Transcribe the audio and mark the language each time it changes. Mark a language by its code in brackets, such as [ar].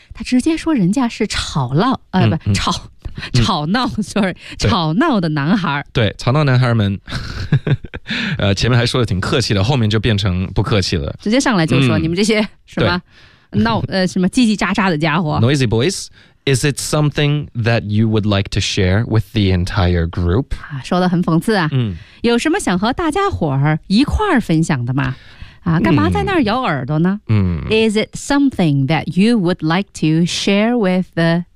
[zh] 他直接说人家是吵闹吵闹的男孩。对，吵闹男孩们。前面还说的挺客气的，后面就变成不客气了。直接上来就说你们这些什么闹什么叽叽喳喳的家伙。 [en] Noisy boys, is it something that you would like to share with the entire group? [zh] 说得很讽刺啊。有什么想和大家伙儿一块儿分享的吗？干嘛在那儿咬耳朵呢？ [en] Is it something that you would like to share with the